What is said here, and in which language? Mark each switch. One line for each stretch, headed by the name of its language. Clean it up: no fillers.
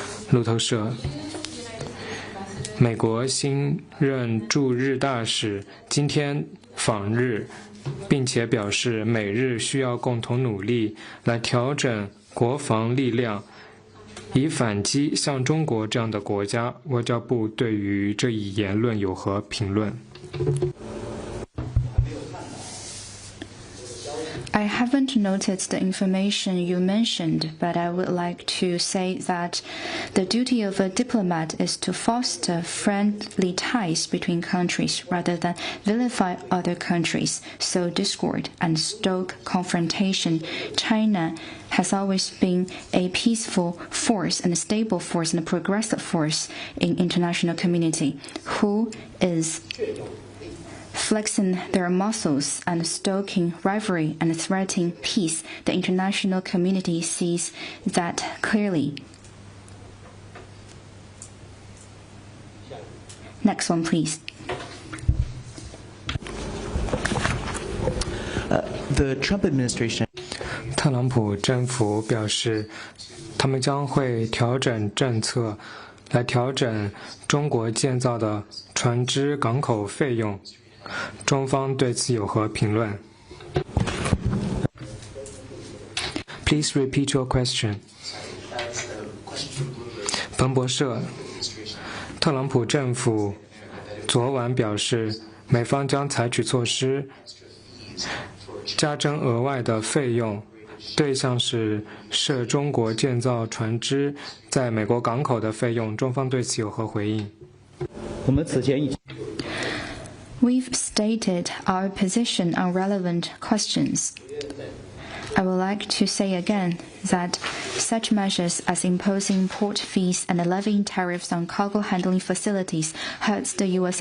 Chinese: 路透社，美国新任驻日大使今天访日，并且表示美日需要共同努力来调整国防力量，以反击像中国这样的国家。外交部对于这一言论有何评论？
English: I haven't noted the information you mentioned, but I would like to say that the duty of a diplomat is to foster friendly ties between countries rather than vilify other countries, sow discord, and stoke confrontation. China has always been a peaceful force and a stable force and a progressive force in international community who is flexing their muscles and stoking rivalry and threatening peace. The international community sees that clearly. Next one, please. The Trump administration.
Chinese: 特朗普政府表示，他们将会调整政策，来调整中国建造的船只港口费用。中方对此有何评论 ？
English: Please repeat your question.
Chinese: 彭博社，特朗普政府昨晚表示，美方将采取措施，加征额外的费用，对象是涉中国建造船只在美国港口的费用。中方对此有何回应？我们此前已
English: We've stated our position on relevant questions. I would like to say again that such measures as imposing port fees and levying tariffs on cargo handling facilities hurts the U.S.